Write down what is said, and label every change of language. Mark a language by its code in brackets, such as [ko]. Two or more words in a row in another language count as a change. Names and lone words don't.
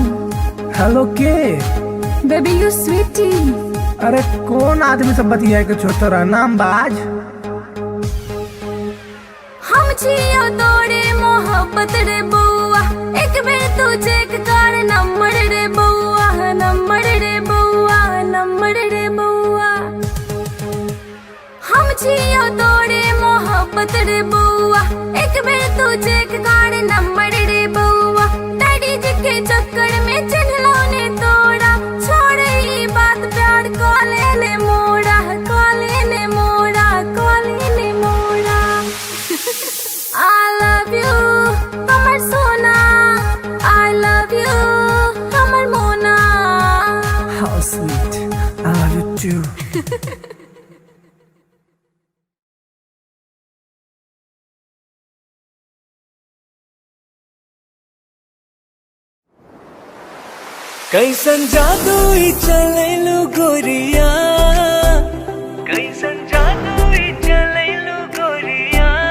[mai] हेलो के। [en] Baby, you sweetie. [mai] अरे कौन आदमी सब बतिया के छोटा नाम बाज। हम छियो तोरे मोहब्बत रे बउआ, एक बेर तू चेक कर नंबर रे बउआ, नंबर रे बउआ, नंबर रे बउआ। हम छियो तोरे मोहब्बत रे बउआ, एक बेर तू चेक कर नंबर रे बउआ। डैडी जी के चक्कर में चिन्हलो ने तोड़ा, छोड़ ई बात प्यार को ले मोड़ा, को ले मोड़ा, को ले मोड़ा। [en] I love you, [mai] हमर सोना। [en] I love you, [mai] हमर मोना। [en] How sweet, I love you too। [mai] कैसन जादू ही चलेलू गोरिया, कैसन जादू ही चलेलू गोरिया।